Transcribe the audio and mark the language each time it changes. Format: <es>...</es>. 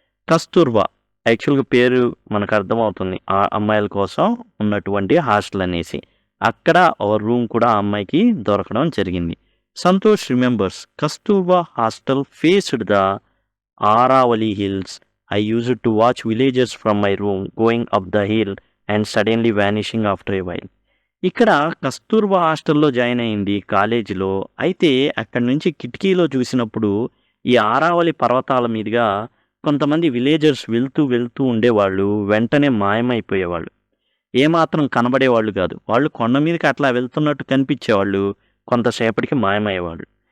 <te>కస్తూర్బా యాక్చువల్గా పేరు మనకు అర్థమవుతుంది, ఆ అమ్మాయిల కోసం ఉన్నటువంటి హాస్టల్ అనేసి. అక్కడ ఒక రూమ్ కూడా ఆ అమ్మాయికి దొరకడం జరిగింది.</te> <en>Santosh remembers Kasturba hostel faced the Aravalli hills. I used to watch villagers from my room going up the hill and suddenly vanishing after a while.</en> <te>ఇక్కడ కస్తూర్బా హాస్టల్లో జాయిన్ అయింది కాలేజీలో. అయితే అక్కడి నుంచి కిటికీలో చూసినప్పుడు ఈ ఆరావళి పర్వతాల మీదుగా కొంతమంది విలేజర్స్ వెళ్తూ ఉండేవాళ్ళు. వెంటనే మాయమైపోయేవాళ్ళు, ఏమాత్రం కనబడేవాళ్ళు కాదు. వాళ్ళు కొండ మీదకి అట్లా వెళ్తున్నట్టు కనిపించేవాళ్ళు, కొంతసేపటికి మాయమయ్యేవాళ్ళు.</te>